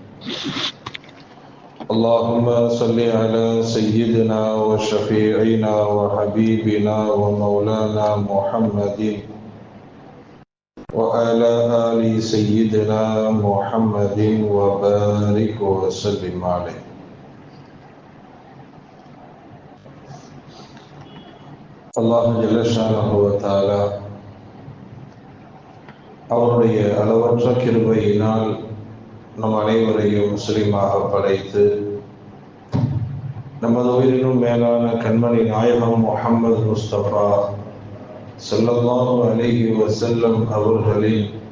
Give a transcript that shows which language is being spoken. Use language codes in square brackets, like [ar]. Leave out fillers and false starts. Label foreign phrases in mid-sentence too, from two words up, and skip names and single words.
[ar] اللهم صل على سيدنا وشفيعنا وحبيبنا ومولانا محمد وعلى آل سيدنا محمد وبارك وسلم عليه. [ta] அல்லாஹ் [ar] جل شأنه وتعالى [ta] அவருடைய அளவற்ற கிருபையினால் நம் அனைவரையும் முஸ்லிமாக படைத்து நமது உயிரினும் மேலான கண்மணி நாயகம் முஹம்மது முஸ்தபா [ar] صلى الله عليه وسلم [ta] அவர்களின்